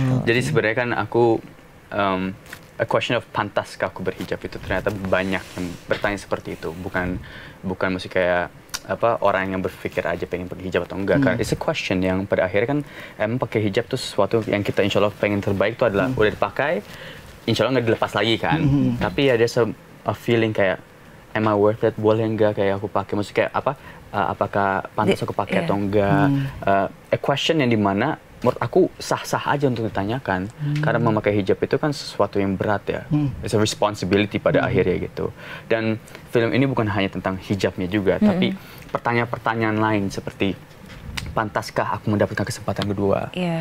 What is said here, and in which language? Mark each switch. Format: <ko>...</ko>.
<id>Jadi sebenarnya kan aku</id> <en>a question of</en> <id>pantaskah aku berhijab itu ternyata banyak yang bertanya seperti itu. Bukan mesti kayak orang yang berpikir aja pengen pakai hijab atau enggak. Karena</id> <en>it's a question</en> <id>yang pada akhirnya kan emang pakai hijab tuh sesuatu yang kita insya Allah pengen terbaik itu adalah udah dipakai, insya Allah nggak dilepas lagi kan. Tapi ada</id> <en>a feeling</en> <id>kayak</id> <en>am I worth it?</en> <id>Boleh enggak kayak aku pakai? Maksudnya kayak apakah pantas aku pakai atau enggak?</id> <en>A question</en> <id>yang dimana menurut aku sah-sah aja untuk ditanyakan. Karena memakai hijab itu kan sesuatu yang berat ya.</id> <en>It's a responsibility</en> <id>pada akhirnya gitu. Dan film ini bukan hanya tentang hijabnya juga, tapi pertanyaan-pertanyaan lain seperti pantaskah aku mendapatkan kesempatan kedua?</id>